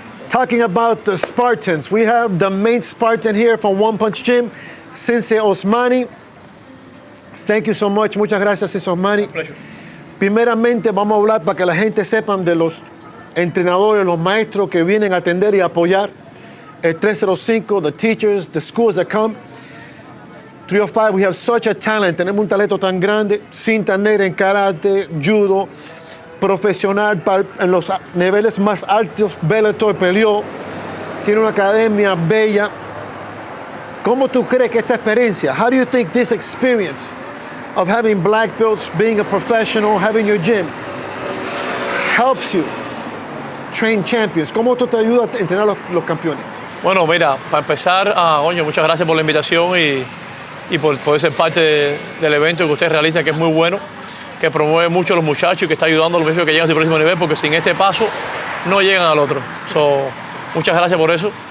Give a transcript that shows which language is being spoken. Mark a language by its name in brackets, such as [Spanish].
[English] Talking about the Spartans, we have the main Spartan here from One Punch Gym, Sensei Yosmany. Thank you so much. [Spanish] Muchas gracias, [English] Sensei Yosmany. [Spanish] Primeramente, vamos a hablar para que la gente sepan de los entrenadores, los maestros que vienen a atender y apoyar el 305, [English] the teachers, the schools that come. [Spanish] 305, [English] we have such a talent. [Spanish] Tenemos un talento tan grande. Cinta negra en karate, judo, profesional en los niveles más altos. Bellator peleó. Tiene una academia bella. ¿Cómo tú crees que esta experiencia, [English] how do you think this experience of having black belts, being a professional, having your gym, helps you train champions? [Spanish] ¿Cómo tú te ayudas a entrenar los campeones? Bueno, mira, para empezar, coño, muchas gracias por la invitación y por poder ser parte del evento que usted realiza, que es muy bueno, que promueve mucho a los muchachos y que está ayudando a los muchachos que llegan a su próximo nivel, porque sin este paso no llegan al otro. Muchas gracias por eso.